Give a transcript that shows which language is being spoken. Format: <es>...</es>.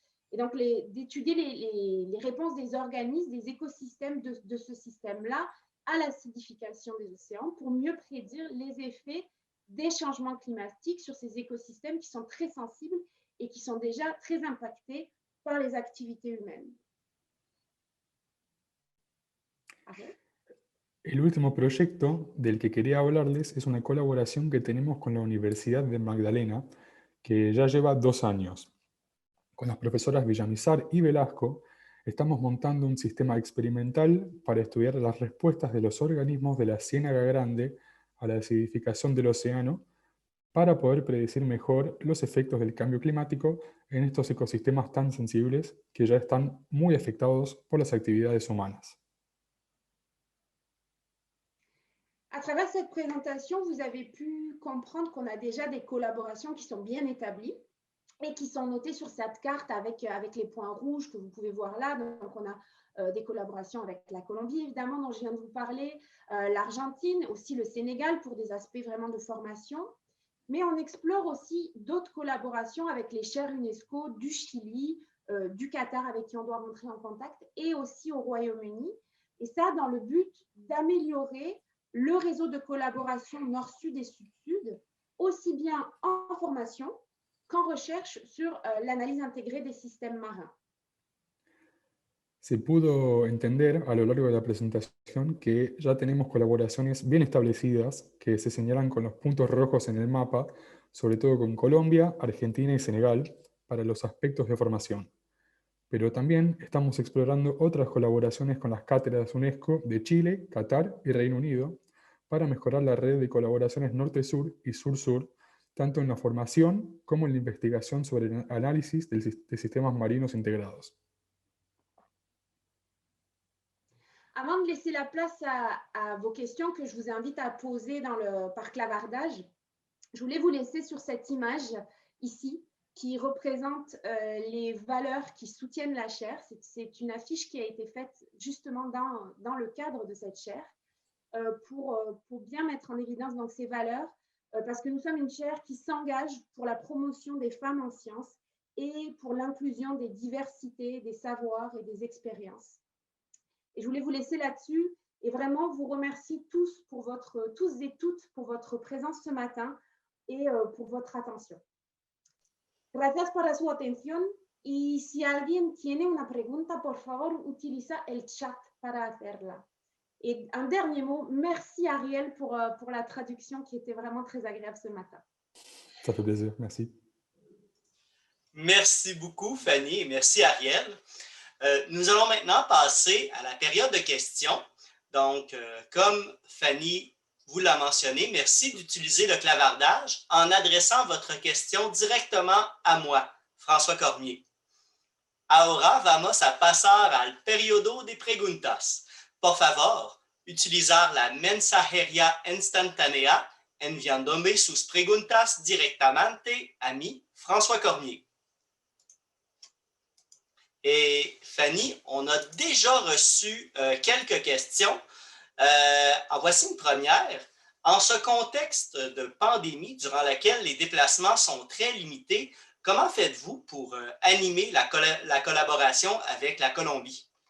<fr>Et donc, d'étudier les réponses des organismes, des écosystèmes de ce système-là à l'acidification des océans pour mieux prédire les effets des changements climatiques sur ces écosystèmes qui sont très sensibles et qui sont déjà très impactés par les activités humaines.</fr> <es>El último proyecto del que quería hablarles es una colaboración que tenemos con la Universidad de Magdalena, que ya lleva 2 años. Con las profesoras Villamizar y Velasco, estamos montando un sistema experimental para estudiar las respuestas de los organismos de la Ciénaga Grande a la acidificación del océano para poder predecir mejor los efectos del cambio climático en estos ecosistemas tan sensibles que ya están muy afectados por las actividades humanas.</es> <fr>À travers cette présentation, vous avez pu comprendre qu'on a déjà des collaborations qui sont bien établies et qui sont notées sur cette carte avec les points rouges que vous pouvez voir là. Donc, on a des collaborations avec la Colombie, évidemment, dont je viens de vous parler, l'Argentine, aussi le Sénégal pour des aspects vraiment de formation. Mais on explore aussi d'autres collaborations avec les chaires UNESCO du Chili, du Qatar avec qui on doit rentrer en contact et aussi au Royaume-Uni. Et ça, dans le but d'améliorer le réseau de collaboration nord-sud et sud-sud, aussi bien en formation qu'en recherche sur l'analyse intégrée des systèmes marins.</fr> <es>Se pudo entender a lo largo de la presentación que ya tenemos colaboraciones bien establecidas que se señalan con los puntos rojos en el mapa, sobre todo con Colombia, Argentina y Senegal, para los aspectos de formación. Pero también estamos explorando otras colaboraciones con las cátedras UNESCO de Chile, Qatar y Reino Unido para mejorar la red de colaboraciones norte-sur y sur-sur, tanto en la formación como en la investigación sobre el análisis de sistemas marinos integrados.</es> <fr>Avant de laisser la place à vos questions que je vous invite à poser par clavardage, je voulais vous laisser sur cette image ici qui représente les valeurs qui soutiennent la chaire. C'est une affiche qui a été faite justement dans le cadre de cette chaire pour bien mettre en évidence donc, ces valeurs parce que nous sommes une chaire qui s'engage pour la promotion des femmes en sciences et pour l'inclusion des diversités, des savoirs et des expériences. Et je voulais vous laisser là-dessus et vraiment vous remercier tous et toutes pour votre présence ce matin et pour votre atención.</fr> <es>Gracias por su atención y si alguien tiene una pregunta, por favor, utiliza el chat para hacerla.</es> <fr>Et un dernier mot, merci Ariel pour la traduction qui était vraiment très agréable ce matin. Ça fait plaisir, merci. Merci beaucoup Fanny et merci Ariel. Nous allons maintenant passer à la période de questions. Donc, comme Fanny vous l'a mentionné, merci d'utiliser le clavardage en adressant votre question directement à moi, François Cormier.</fr> <es>Ahora vamos a pasar al periodo de preguntas. Por favor, utilizar la mensajería instantánea enviándome sus preguntas directamente a mí, François Cormier.</es> <fr>Et Fanny, on a déjà reçu quelques questions. En voici une première. En ce contexte de pandémie durant lequel les déplacements sont très limités, comment faites-vous pour animer la collaboration avec la Colombie?</fr>